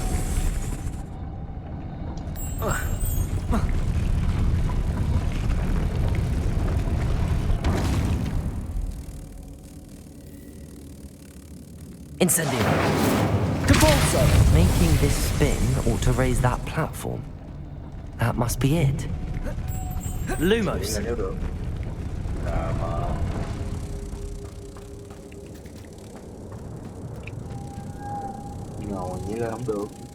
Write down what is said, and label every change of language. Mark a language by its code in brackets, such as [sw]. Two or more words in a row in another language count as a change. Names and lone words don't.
[en] Incendio. Depulso. Making this spin ought to raise that platform. That must be it. Lumos. [vi] nếu được mà ngồi vậy là không được.